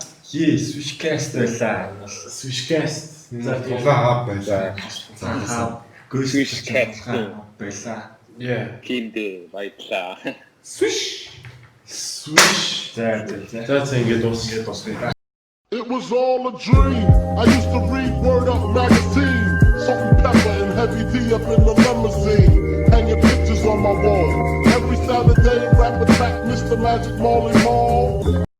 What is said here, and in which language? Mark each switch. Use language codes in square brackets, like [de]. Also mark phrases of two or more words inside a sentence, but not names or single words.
[mn] Swishcast байлаа. Swishcast. За тулаа байлаа. За Swishcast байлаа. Киндэ баярлаа. Swish. За ингэж дуусгая. [en] It was all a dream. I used to read Word Up magazine. Salt and pepper and heavy D up in the limousine. Hanging pictures on my wall. Every Saturday, rap attack Mr. Magic Marley Marl.